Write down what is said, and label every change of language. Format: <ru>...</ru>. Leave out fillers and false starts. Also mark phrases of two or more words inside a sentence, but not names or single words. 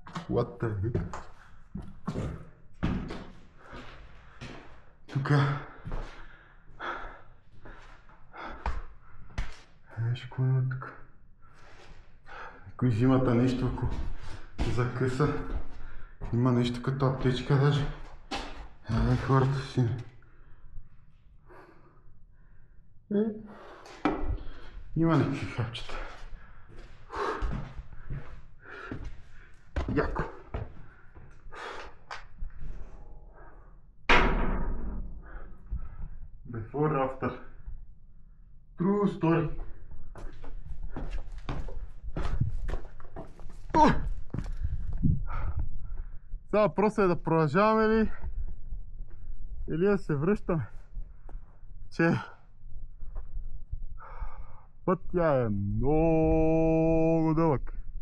<en>What the heck?</en> <bg>Тука. Виж какво има тук. Някой зимата нещо, ако закъса. Има нещо като аптечка даже. Хората си. Има някакви хапчета. Яко.</bg> <en>Before after. True story.</en> <bg>Сега въпросът е да продължаваме ли или да се връщаме, че пътя е много дълъг.</bg>